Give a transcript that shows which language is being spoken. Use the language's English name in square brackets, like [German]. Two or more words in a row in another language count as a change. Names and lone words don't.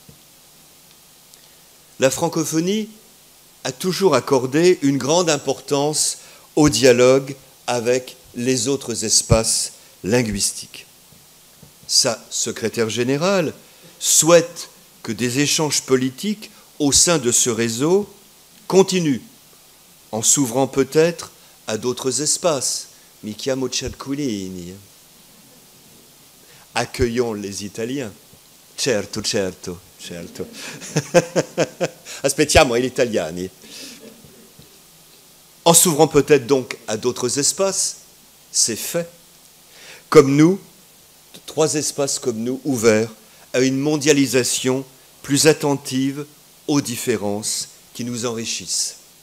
[French] La francophonie a toujours accordé une grande importance au dialogue avec les autres espaces linguistiques. Sa secrétaire générale souhaite que des échanges politiques au sein de ce réseau continuent, en s'ouvrant peut-être à d'autres espaces. [Italian] Mi chiamo Cerculini. [French] Accueillons les Italiens. [Italian] Certo, certo, certo. Aspettiamo gli italiani. [French] En s'ouvrant peut-être donc à d'autres espaces, c'est fait. Comme nous, trois espaces comme nous, ouverts à une mondialisation plus attentive aux différences qui nous enrichissent.